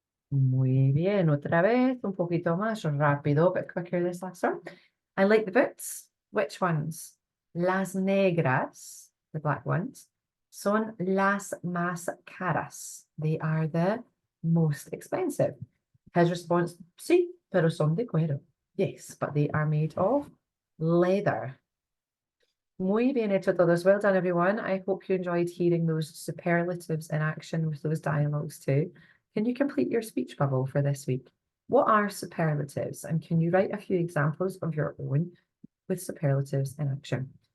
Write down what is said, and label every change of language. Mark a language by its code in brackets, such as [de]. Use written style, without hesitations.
[es] Muy bien, otra vez, un poquito más rápido, [en] but quicker this last one. I like the boots. Which ones? [es] Las negras, [en] the black ones, [es] son las más caras. [en] They are the most expensive. His response, [es] sí, pero son de cuero. [en] Yes, but they are made of leather. [es] Muy bien hecho todos. [en] Well done, everyone. I hope you enjoyed hearing those superlatives in action with those dialogues too. Can you complete your speech bubble for this week? What are superlatives? And can you write a few examples of your own with superlatives in action?